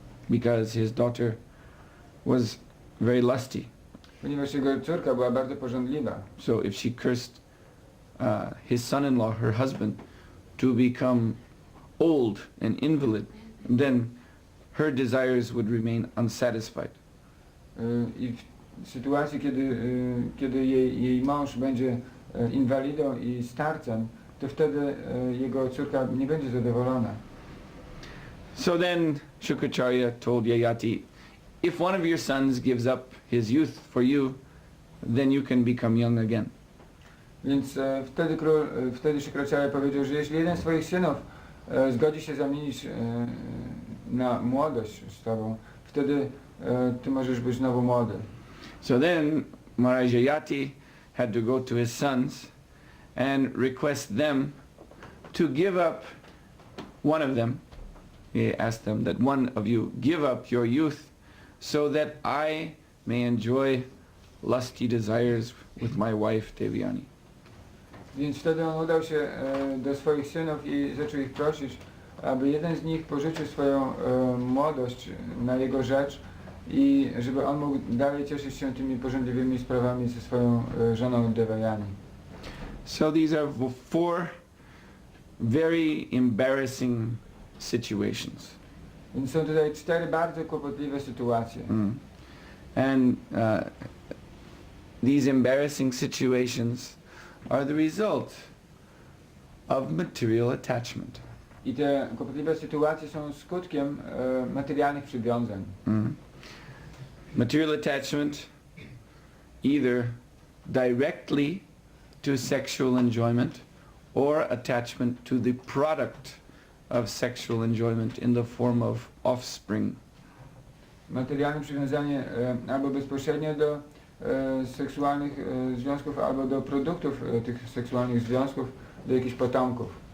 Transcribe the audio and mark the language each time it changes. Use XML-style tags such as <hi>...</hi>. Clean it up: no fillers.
<en>Because his daughter was very lusty.</en> <pl>ponieważ jego córka była bardzo pożądliwa.</pl> <en>So if she cursed his son-in-law, her husband, to become old and invalid, then her desires would remain unsatisfied.</en> <pl>I w sytuacji, kiedy jej mąż będzie inwalidą i starcem, to wtedy jego córka nie będzie zadowolona.</pl> <en>So then Shukracharya told Yayati, if one of your sons gives up his youth for you, then you can become young again.</en> <pl>Więc wtedy Shukracharya powiedział, że jeśli jeden z twoich synów zgodzi się zamienić na młodość z tobą, wtedy ty możesz być znowu młody.</pl> <en>So then Maharaj Yayati had to go to his sons and request them to give up one of them. He asked them that one of you give up your youth so that I may enjoy lusty desires with my wife Devyani.</en> <pl>Więc wtedy on udał się do swoich synów i zaczął ich prosić, aby jeden z nich pożyczył swoją młodość na jego rzecz i żeby on mógł dalej cieszyć się tymi pożądliwymi sprawami ze swoją żoną Devayani.</pl> <en>So these are 4 very embarrassing situations.</en> <pl>Więc są tutaj 4 bardzo kłopotliwe sytuacje.</pl> <en>And these embarrassing situations are the result of material attachment.</en> <pl>I te kłopotliwe sytuacje są skutkiem materialnych przywiązań.</pl> <en>Material attachment either directly to sexual enjoyment or attachment to the product of sexual enjoyment in the form of offspring.</en> <pl>Materialne przywiązanie albo bezpośrednio do seksualnych związków, albo do produktów tych seksualnych związków, do jakichś potomków.</pl>